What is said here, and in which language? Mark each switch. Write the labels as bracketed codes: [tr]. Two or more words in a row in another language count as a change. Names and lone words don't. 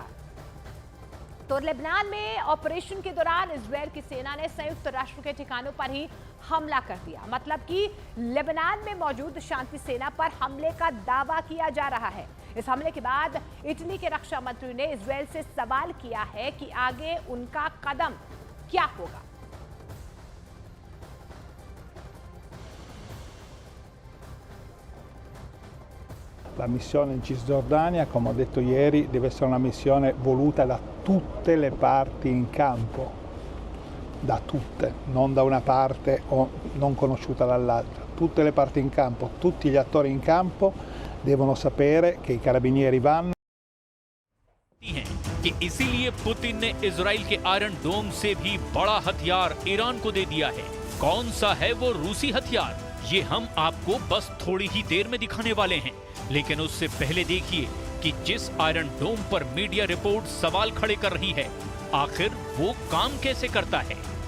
[hi] तो लेबनान में ऑपरेशन के दौरान इजरायल की सेना ने संयुक्त राष्ट्र के ठिकानों पर ही हमला कर दिया। मतलब कि लेबनान में मौजूद शांति सेना पर हमले का दावा किया जा रहा है। इस हमले के बाद इटली के रक्षा मंत्री ने इजरायल से सवाल किया है कि आगे उनका कदम क्या होगा। [it] La missione in Cisgiordania, come ho detto ieri, deve essere una missione voluta da tutte le parti in campo, da tutte, non da una parte o non conosciuta dall'altra. Tutte le parti in campo, tutti gli attori in campo devono sapere che i carabinieri vanno. [hi] कि इसीलिए पुतिन ने इजराइल के आयरन डोम से भी बड़ा हथियार ईरान को दे दिया है। कौन सा है वो रूसी हथियार, ये हम आपको बस थोड़ी ही देर में दिखाने वाले हैं। लेकिन उससे पहले देखिए कि जिस आयरन डोम पर मीडिया रिपोर्ट सवाल खड़े कर रही है, आखिर वो काम कैसे करता है।